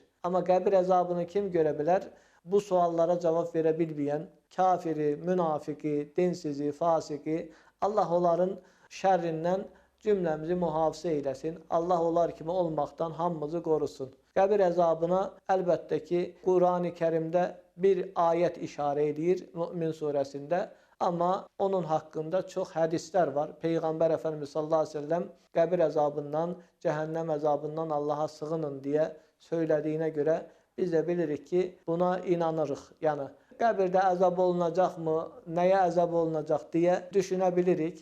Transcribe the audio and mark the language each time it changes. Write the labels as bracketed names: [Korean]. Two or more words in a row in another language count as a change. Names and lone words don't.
[Azerbaijani] Amma qəbir əzabını kim görə bilər? Bu suallara cavab verə bilməyən kafiri, münafiqi, dinsizi, fasiki, Allah onların şərrindən cümləmizi mühafizə eyləsin. Allah onlar kimi olmaqdan hamımızı qorusun. Qəbir əzabına əlbəttə ki, Qurani Kərimdə bir ayət işarə edir Mümin surəsində. [Turkish] Ama onun hakkında çok hadisler var. Peygamber Efendimiz [Arabic] صلى الله عليه وسلم [Turkish] kabir azabından, cehennem azabından Allah'a sığının diye söylediğine göre biz de [Azerbaijani] bilirik ki buna inanırıq. [Turkish] Yani kabirde azab olunacak mı, neye azab olunacak diye düşünebilirik.